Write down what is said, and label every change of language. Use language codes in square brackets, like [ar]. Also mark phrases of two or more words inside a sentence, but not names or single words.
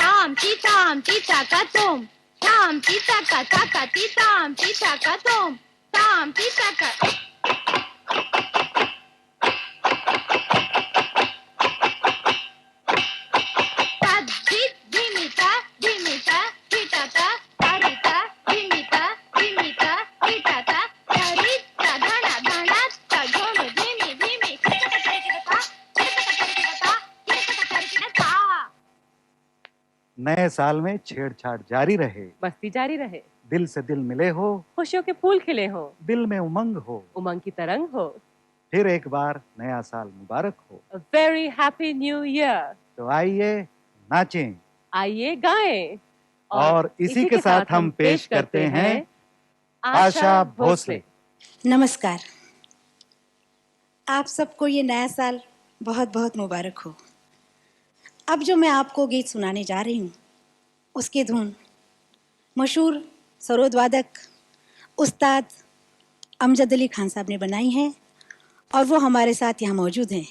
[hi] Tam tita ka tom. Tam tita ka ti tam tita ka tom. Tam tita ka. Tadit dimita dimita hitata tarita dimita dimita hitata tarita dhana dhana tadhonu dimi dimi नए साल में छेड़छाड़ जारी रहे, मस्ती जारी रहे, दिल से दिल मिले हो, खुशियों के फूल खिले हो, दिल में उमंग हो, उमंग की तरंग हो। फिर एक बार नया साल मुबारक हो। [en] A very happy new year. [hi] तो आइए नाचें, आइए गाएं और इसी के साथ हम पेश करते हैं आशा भोसले। नमस्कार, आप सबको ये नया साल बहुत बहुत मुबारक हो। अब जो मैं आपको गीत सुनाने जा रही हूँ उसकी धुन मशहूर सरोद वादक उस्ताद अमजद अली खान साहब ने बनाई है और वो हमारे साथ यहाँ मौजूद हैं।